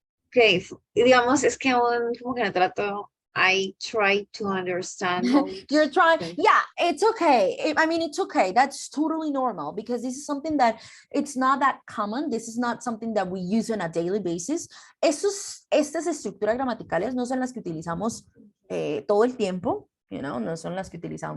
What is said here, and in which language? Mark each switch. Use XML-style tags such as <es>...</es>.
<es>Okay, digamos, es que aún como que no trato.</es> <en>I try to understand. You're trying, yeah, it's okay. I mean, it's okay. That's totally normal because this is something that it's not that common. This is not something that we use on a daily basis.</en> <es>Estas estructuras gramaticales no son las que utilizamos todo el tiempo,</es> <en>you know,</en> <es>no son las que utilizamos.</es>